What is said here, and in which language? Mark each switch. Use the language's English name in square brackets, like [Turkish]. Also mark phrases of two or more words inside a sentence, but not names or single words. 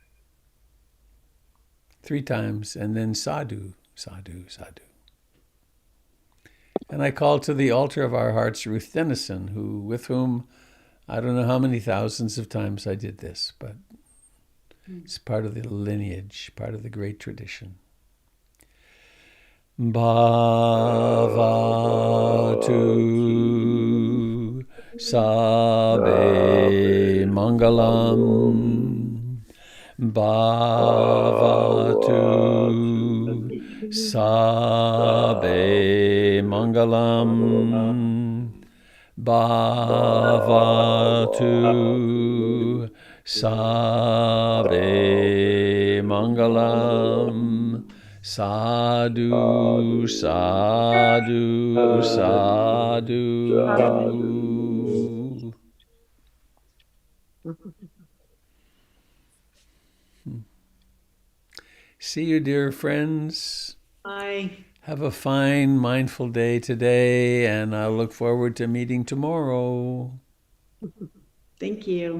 [English] 3 times, and then [Pali] sadhu, sadhu, sadhu. [English] And I call to the altar of our hearts Ruth Dennison, with whom I don't know how many thousands of times I did this, but it's part of the lineage, part of the great tradition. [Pali] Bhavatu Sabe Mangalam. Bhavatu Sabe Mangalam. Bhavatu Sabe Mangalam. Sadhu, sadhu, sadhu. [English] See you, dear friends. Bye. Have a fine, mindful day today, and I look forward to meeting tomorrow. Thank you.